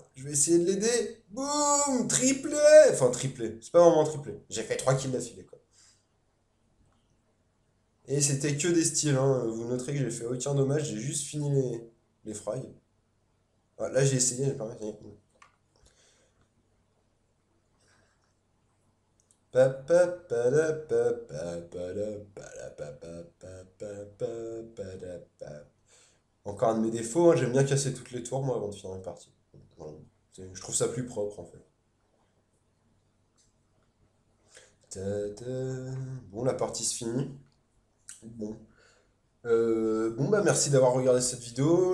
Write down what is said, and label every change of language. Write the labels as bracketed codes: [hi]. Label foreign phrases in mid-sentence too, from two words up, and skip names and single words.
[fr] Je vais essayer de l'aider. Boum! Triplé! Enfin, triplé. C'est pas vraiment triplé. J'ai fait 3 kills d'affilée, quoi. Et c'était que des styles, hein. Vous noterez que j'ai fait aucun dommage. J'ai juste fini les frags. Ah, là j'ai essayé, j'ai pas réussi. Pa, pa, pa, da, pa, pa, pa, da, pa, da, pa, pa, pa, pa, pa, pa, da, pa. Encore un de mes défauts, hein, j'aime bien casser toutes les tours moi avant de finir une partie. Voilà. Je trouve ça plus propre en fait. Ta-da. Bon, la partie se finit. Bon. Bon bah merci d'avoir regardé cette vidéo.